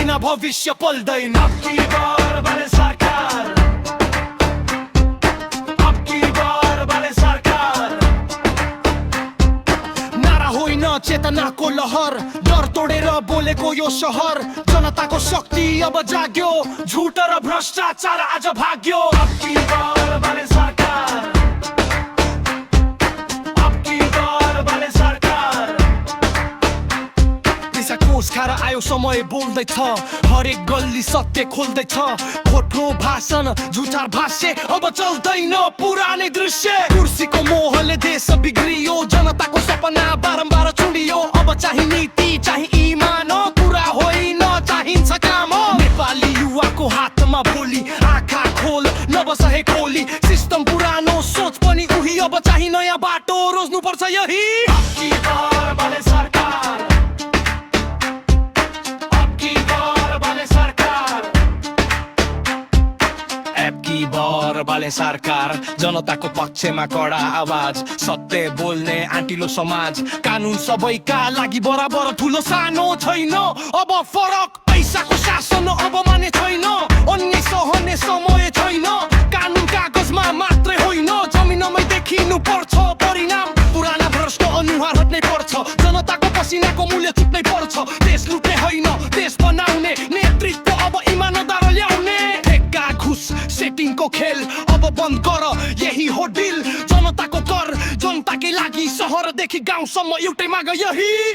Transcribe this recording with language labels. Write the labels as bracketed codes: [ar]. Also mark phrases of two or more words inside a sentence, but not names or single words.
[ne] भविष्य पल्दैन [hi] अब की बार बने सरकार अब की बार बने सरकार [ne] नारा होइन चेतनाको लहर डर तोडेर बोलेको यो सहर जनताको शक्ति अब जाग्यो झुट र भ्रष्टाचार आज भाग्यो [hi] अब की बार बने सरकार अब की बार बने सरकार [ne] पैसा कोष खाएर आयो समय बोल्दैछ हरेक गल्ली सत्य खोल्दैछ खोटो भाषण झुटार भाष्य अब चल्दैन पुरानै दृश्य कुर्सीको मोहले देश बिग्रियो जनताको सपना बारम्बार चुडियो अब चाहिँ नीति चाहिँ इमान कुरा होइन चाहिन्छ काम नेपाली युवाको हातमा भोलि आँखा खोल नबसहे खोली सिस्टम पुरानो सोच पनि उही अब चाहिँ नयाँ बाटो रोज्नुपर्छ यही [hi] अब की बार बने सरकार अब की बार बने सरकार अब की बार बने सरकार [ne] जनताको पक्षमा कडा आवाज सत्य बोल्ने आँटिलो समाज कानुन सबैका लागि बराबर ठुलो सानो छैन अब फरक पैसाको शासन अब माने छैन अन्य सहने समय छैन कानुन कागजमा मात्रै होइन जमिनमै देखिनु पर्छ परिणाम पुराना भ्रष्ट अनुहार हट्नै पर्छ जनताको पसिनाको मूल्य चुक्नै पर्छ देश लुट्ने होइन देश बनाउने नेतृत्व अब इमानदार ल्याउने ठेक्का घुस सेटिङको खेल अब बन्द गर यही हो डिल जनताको कर जनताकै लागि सहरदेखि गाउँसम्म एउटै माग यही